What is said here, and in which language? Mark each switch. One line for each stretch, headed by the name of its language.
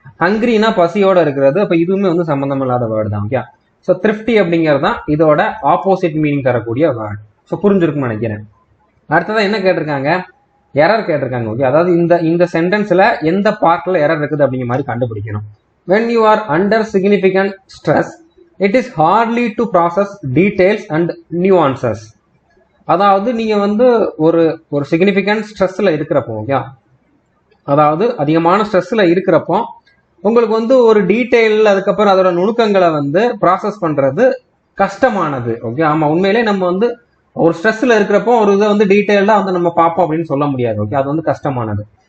Tamil: ஹங்கிரினா பசியோட இருக்கிறது, அப்ப இதுவுமே வந்து சம்பந்தம் இல்லாத வேர்டு தான். ஓகே, ஸோ த்ரிஃப்டி அப்படிங்கிறது தான் இதோட ஆப்போசிட் மீனிங் தரக்கூடிய வேர்டு. ஸோ புரிஞ்சிருக்கும்னு நினைக்கிறேன். அடுத்ததான் என்ன கேட்டிருக்காங்க, எரர் கேட்டிருக்காங்க. ஓகே, அதாவது இந்த சென்டென்ஸ்ல எந்த பார்ட்ல எரர் இருக்குது அப்படிங்கிற மாதிரி கண்டுபிடிக்கணும்.
English: when you are under significant stress it is hardly to process details and nuances.
Tamil: அதாவது நீங்க வந்து ஒரு சிக்னிஃபிகன்ட் ஸ்ட்ரெஸ்ல இருக்கிறப்போ, ஓகே, அதாவது அதிகமான ஸ்ட்ரெஸ்ல இருக்கிறப்போ உங்களுக்கு வந்து ஒரு டீட்டெயில், அதுக்கப்புறம் அதோட நுணுக்கங்களை வந்து ப்ராசஸ் பண்றது கஷ்டமானது. ஓகே, ஆமா, உண்மையிலே நம்ம வந்து ஒரு ஸ்ட்ரெஸ்ல இருக்கிறப்போ ஒரு இதை வந்து டீட்டெயில்டா வந்து நம்ம பார்ப்போம் அப்படின்னு சொல்ல முடியாது. ஓகே, அது வந்து கஷ்டமானது.